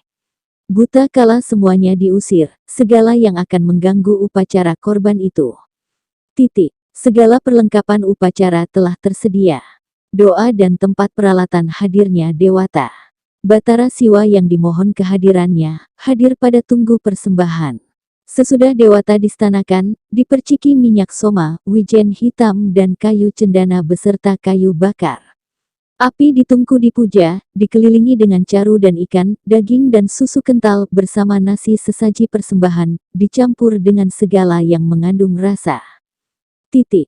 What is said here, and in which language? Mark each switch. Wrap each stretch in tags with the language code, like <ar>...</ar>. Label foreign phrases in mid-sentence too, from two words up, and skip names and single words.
<id>Buta kala semuanya diusir, segala yang akan mengganggu upacara korban itu. Titik. Segala perlengkapan upacara telah tersedia. Doa dan tempat peralatan hadirnya Dewata. Batara Siwa yang dimohon kehadirannya, hadir pada tunggu persembahan. Sesudah Dewata distanakan, diperciki minyak soma, wijen hitam dan kayu cendana beserta kayu bakar. Api ditungku dipuja, dikelilingi dengan caru dan ikan, daging dan susu kental bersama nasi sesaji persembahan, dicampur dengan segala yang mengandung rasa. Titik.</id>